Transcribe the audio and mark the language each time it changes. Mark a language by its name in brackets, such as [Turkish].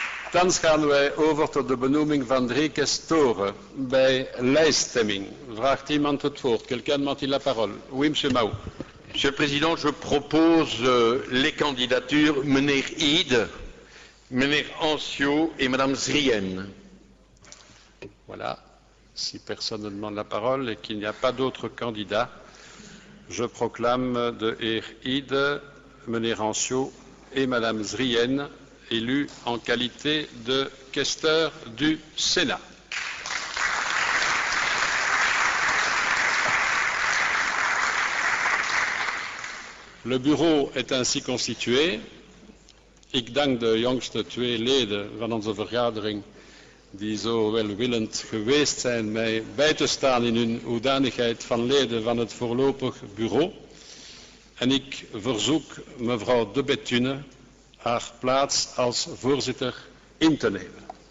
[Dutch] Thans gaan wij over tot de benoeming van 3 quaestoren bij lijststemming. Vraagt iemand het woord? [French] Quelqu'un demande-t-il la parole? Oui, Monsieur Mahou. Monsieur le Président, je propose les candidatures meneer Ide, meneer Ancio et Madame Zrien. Voilà. Si personne ne demande la parole et qu'il n'y a pas d'autres candidats, je proclame de heer Ide, meneer Ancio et Madame Zrien élus en qualité de questeur du Sénat. Le bureau est ainsi constitué. [Dutch] Ik dank de jongste 2 leden van onze vergadering die zo welwillend geweest zijn mij bij te staan in hun hoedanigheid van leden van het voorlopig bureau. En ik verzoek mevrouw De Bethune haar plaats als voorzitter in te nemen.